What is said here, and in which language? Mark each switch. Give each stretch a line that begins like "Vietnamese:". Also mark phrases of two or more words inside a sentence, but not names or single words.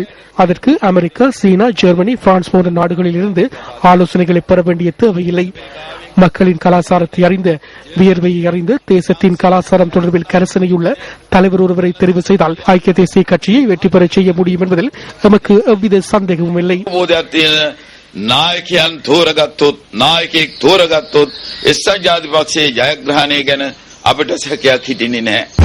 Tamil: அதற்கு அமெரிக்கா, சீனா, ஜெர்மனி, பிரான்ஸ் போன்ற நாடுகளில் இருந்து ஆலோசனைகளை பெற வேண்டிய தேவையில்லை. மக்களின் கலாச்சாரத்தை அறிந்த, வியர்வையை அறிந்து, தேசத்தின் கலாச்சாரம் தொடர்பில் கரசனையுள்ள தலைவர் ஒருவரை தெரிவு செய்தால் ஐக்கிய தேசிய கட்சியை வெற்றி பெற செய்ய முடியும் என்பதில் நமக்கு எவ்வித சந்தேகமும் இல்லை.
Sinhala: නායකයන් තෝරගත්තොත් එක්සත් ජාතිපක්ෂයේ ජයග්‍රහණය ගැන අපිට සැකයක් හිටින්නේ නැහැ.